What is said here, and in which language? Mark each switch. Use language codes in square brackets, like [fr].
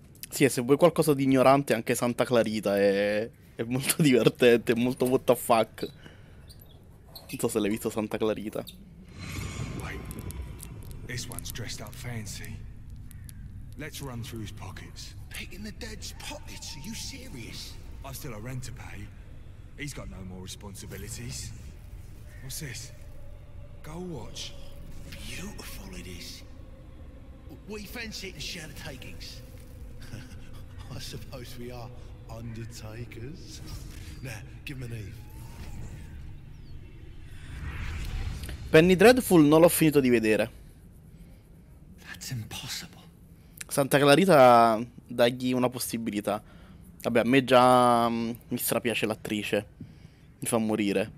[it] Sì, e se vuoi qualcosa di ignorante, anche Santa Clarita è molto divertente, è molto [en] what the fuck. [it] Non so se l'hai visto Santa Clarita. [en] Wait, this one's dressed up fancy. Let's run through his pockets. Picking the dead's pockets? Are you serious? I've still a rent to pay. He's got no more responsibilities. What's this? Gold watch. Beautiful it is. We fancy it and share the takings. I suppose we are undertakers. Now, give him an Eve. [it] Penny Dreadful non l'ho finito di vedere. [en] That's impossible. [it] Santa Clarita, dagli una possibilità. Vabbè, a me già mi strapiace l'attrice. Mi fa morire.